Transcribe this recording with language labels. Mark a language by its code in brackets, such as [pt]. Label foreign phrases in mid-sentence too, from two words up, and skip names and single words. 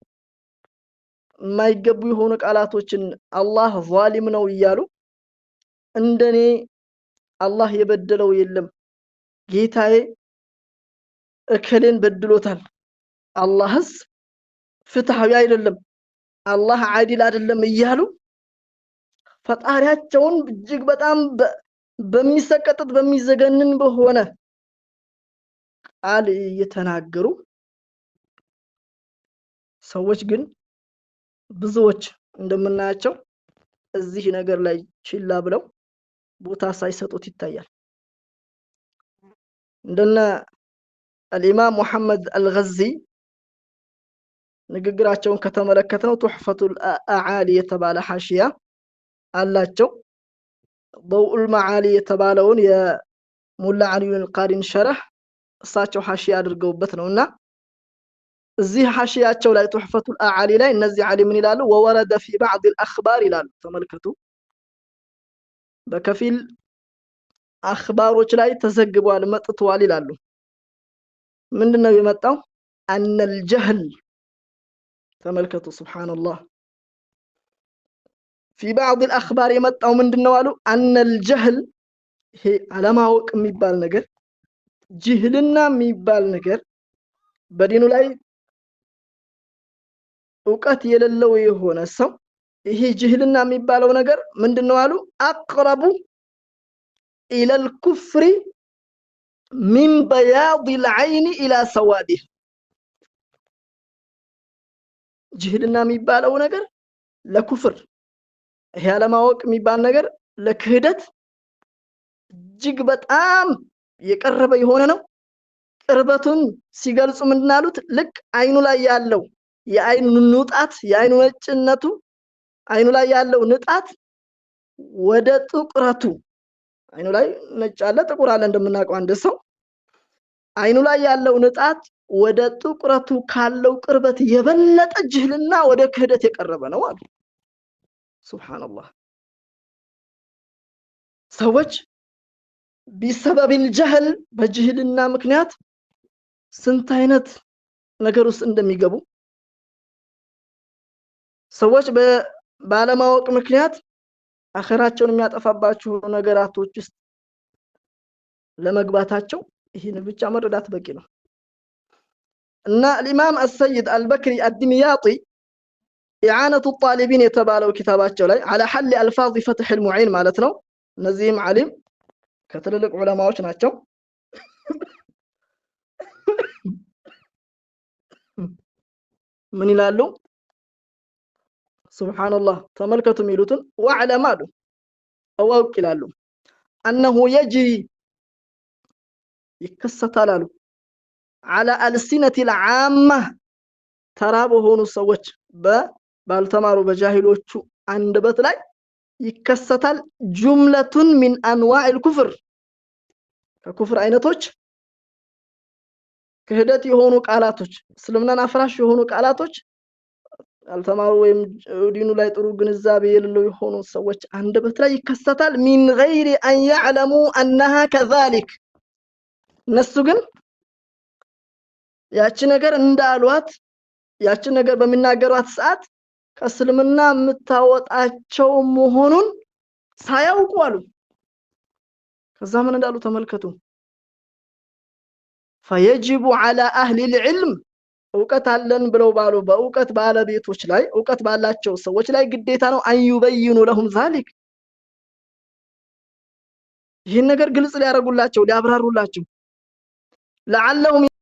[am] የማይገቡ የሆኑ ቃላቶችን አላህ ዛሊም ነው እያሉ እንደኔ አላህ የበደለው የለም ጌታዬ እከሌን በድሎታል አላህስ ፍትሃዊ አይደለም አላህ ዓዲል አይደለም እያሉ ፈጣሪያቸውን እጅግ በጣም በሚሰቀጥጥ በሚዘገንን በሆነ ቃል እየተናገሩ ሰዎች ግን ብዙዎች እንደምናያቸው እዚህ ነገር ላይ ችላ ብለው ቦታ ሳይሰጡት ይታያል። እንደነ [ar] الإمام محمد الغزي [am] ንግግራቸውን ከተመለከተው ቱህፈቱል አዓሊ የተባለ ሐሺያ አላቸው። ضوء المعالي የተባለውን የሙላ አሊ አልቃሪን ሸርህ እሳቸው ሐሺያ አድርገውበት ነውና እዚህ ሐሺያቸው ላይ ቱህፈቱል አዓሊ ላይ እነዚህ ዓሊ ምን ይላሉ? [ar] وورد في بعض الأخبار [am] ይላሉ። ተመልከቱ በከፊል አخبارዎች ላይ ተዘግቧል መጥቷል ይላሉ። ምንድነው የመጣው? [ar] أن الجهل [am] ተመልከቱ [ar] سبحان الله في بعض الأخبار [am] የመጣው ምንድነው አሉ? [ar] أن الجهل [am] ይሄ አለማወቅ የሚባል ነገር ጅህልና የሚባል ነገር በዲኑ ላይ እውቀት የሌለው የሆነ ሰው ይሄ ጅህልና የሚባለው ነገር ምንድነው አሉ [ar] أقرب إلى الكفر من بياض العين الى سواده [am] ጅህልና የሚባለው ነገር ለኩፍር ይሄ አለማወቅ የሚባል ነገር ለክህደት እጅግ በጣም የቀረበ የሆነ ነው ቅርበቱን ሲገልጹ ምንድናሉት ልክ አይኑ ላይ ያለው የአይኑ ንጣት የአይኑ ነጭነቱ አይኑ ላይ ያለው ንጣት ወደ ጥቁረቱ አይኑ ላይ ነጭ አለ ጥቁር አለ እንደምናውቀው አንድ ሰው አይኑ ላይ ያለው ንጣት ወደ ጥቁረቱ ካለው ቅርበት የበለጠ ጅህልና ወደ ክህደት የቀረበ ነው አሉ ሱብሃንአላህ ሰዎች [ar] بسبب الجهل [am] በጅህልና ምክንያት ስንት አይነት ነገር ውስጥ እንደሚገቡ ሰዎች ባለማወቅ ምክንያት አኺራቸውን የሚያጠፋባቸው ነገራቶች ውስጥ ለመግባታቸው ይሄን ብቻ መረዳት በቂ ነው እና الامام السيد البكري الدمياطي اعانه الطالبين የተባለው ኪታባቸው ላይ [ar] على حل الفاظ فتح المعين [am] ማለት ነው እነዚህም ዓሊም ከትልልቅ ዑለማዎች ናቸው ምን ይላሉ ሱብሃንአላህ ተመልከቱ ሚሉትን ወዕለም አሉ አዋቅ ይላሉ [ar] انه يجري [am] ይከሰታል አሉ [ar] على السنه العامه [am] ተራብ ሆኑ ሰዎች ባልተማሩ በጃሂሎቹ አንደበት ላይ ይከሰታል ጁምለቱን [ar] من انواع الكفر [am] ከኩፍር አይነቶች ክህደት የሆኑ ቃላቶች እስልምናን አፍራሽ የሆኑ ቃላቶች አልተማሩ ወይም ዲኑ ላይ ጥሩ ግንዛቤ የሌለው የሆኑ ሰዎች አንደበት ላይ ይከሰታል [ar] من غير ان يعلموا انها كذلك [am] እነሱ ግን ያቺ ነገር እንዳሏት ያቺ ነገር በሚናገሯት ሰዓት ከእስልምና የምታወጣቸው መሆኑን ሳያውቁ አሉ ከዛ ምን እንዳሉ ተመልከቱ [ar] فيجب على اهل العلم [am] እውቀት አለን ብለው ባሉ በእውቀት ባለቤቶች ላይ እውቀት ባላቸው ሰዎች ላይ ግዴታ ነው [ar] يبينوا لهم ذلك [am] ይህን ነገር ግልጽ ሊያረጉላቸው ሊያብራሩላቸው لعلهم